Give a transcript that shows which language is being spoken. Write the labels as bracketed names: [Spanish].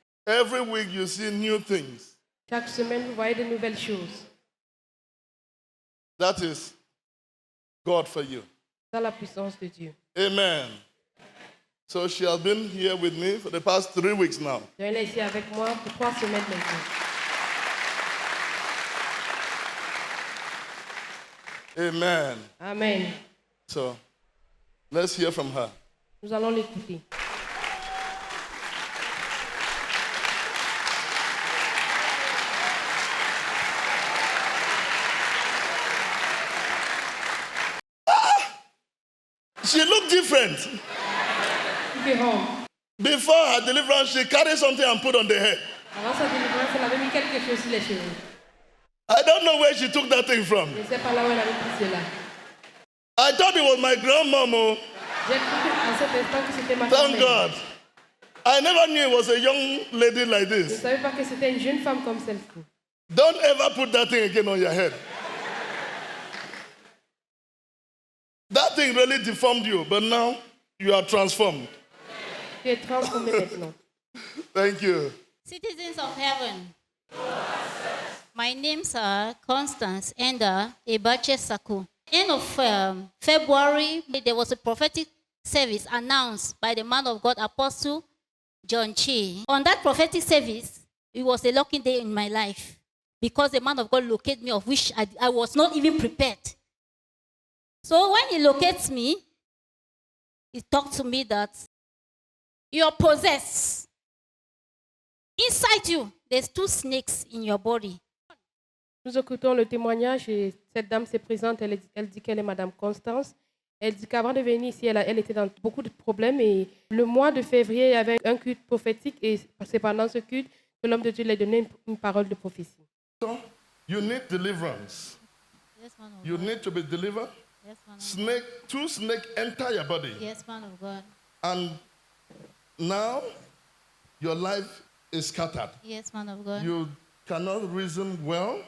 [English] Every week you see new things. [French] Chaque semaine, vous voyez de nouvelles choses. [English] That is God for you. [French] Dans la puissance de Dieu. [English] Amen. So she has been here with me for the past 3 weeks now. [French] Donc, elle est ici avec moi pour 3 semaines maintenant. [English] Amen. Amen. So let's hear from her. [French] Nous allons l'écouter. [English] She looked different. [French] Différent. [English] Before her deliverance, she carried something and put on the head. [French] Avant sa délivrance, elle avait mis quelque chose sur les cheveux. [English] I don't know where she took that thing from. [French] Je ne sais pas là où elle avait pris cela. [English] I thought it was my grandmom. Oh. [French] J'ai cru à cet instant que c'était ma [English] Thank [French] grand-mère. [English] God. I never knew it was a young lady like [French] Je ne [English] this. [French] savais pas que c'était une jeune femme comme celle-ci. [English] Don't ever put that thing again on your head. That thing really deformed you, but now you are transformed. [French] Tu es transformée maintenant. [English] Thank you. Citizens of heaven, my names are Constance Enda Ibache Sako. End of February, there was a prophetic service announced by the man of God, Apostle John Chi. On that prophetic service, it was a lucky day in my life because the man of God located me, of which I was not even prepared. So when he locates me, he talked to me that you're possessed. Inside you, there's 2 snakes in your body. [French] Nous écoutons le témoignage et cette dame se présente, elle dit qu'elle est Madame Constance. Elle dit qu'avant de venir ici, elle était dans beaucoup de problèmes et le mois de février, il y avait un culte prophétique et c'est pendant ce culte que l'homme de Dieu lui a donné une parole de prophétie. [English] So you need deliverance. Yes, man of You God. need to be delivered. Yes, man of Snake, 2 snakes enter your body. God. Yes, man of God. And now your life is scattered. Yes, man of God. You cannot reason well.